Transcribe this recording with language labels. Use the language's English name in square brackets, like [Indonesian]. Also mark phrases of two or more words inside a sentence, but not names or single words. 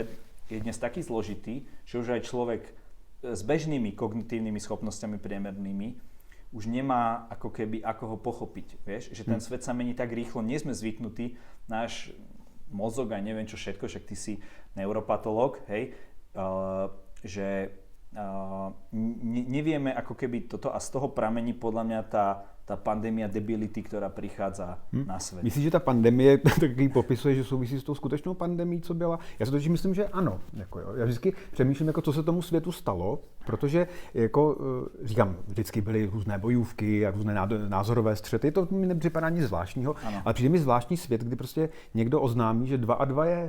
[Slovak] je dnes taký zložitý, že už aj človek s bežnými kognitívnymi schopnosťami priemernými už nemá ako keby ako ho pochopiť, vieš, že ten svet sa mení tak rýchlo, nie sme zvyknutí, náš mozog a neviem čo všetko, však ty si neuropatológ, hej, že nevieme ako keby toto a z toho pramení podľa mňa tá pandémia debility, ktorá prichádza na svet. [Czech] Myslíš, že ta pandemie taky popisuje, že souvisí s tou skutečnou pandemií, co byla? Já si totiž myslím, že ano. Jako jo. Já vždycky přemýšlím, jako, co se tomu světu stalo, protože jako, říkám, vždycky byly různé bojůvky a různé názorové střety, to mi nepřipadá nic zvláštního, ano. Ale přijde mi zvláštní svět, kdy prostě někdo oznámí, že 2 a 2 je...